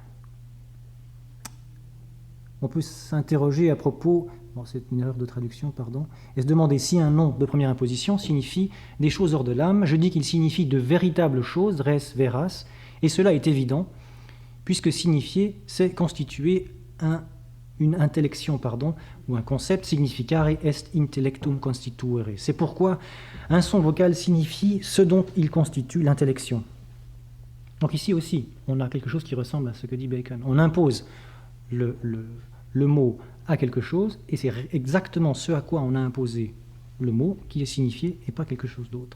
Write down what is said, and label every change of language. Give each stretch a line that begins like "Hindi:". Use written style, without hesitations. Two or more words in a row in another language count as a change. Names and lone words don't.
French: On peut s'interroger à propos, bon, c'est une erreur de traduction, pardon, et se demander si un nom de première imposition signifie des choses hors de l'âme. Je dis qu'il signifie de véritables choses,
Latin: res, veras,
French: et cela est évident, puisque signifier, c'est constituer une intellection, ou un concept,
Latin: significare est intellectum constituere.
French: C'est pourquoi un son vocal signifie ce dont il constitue l'intellection. Donc ici aussi, on a quelque chose qui ressemble à ce que dit Bacon. On impose le mot à quelque chose, et c'est exactement ce à quoi on a imposé le mot qui est signifié, et pas quelque chose d'autre.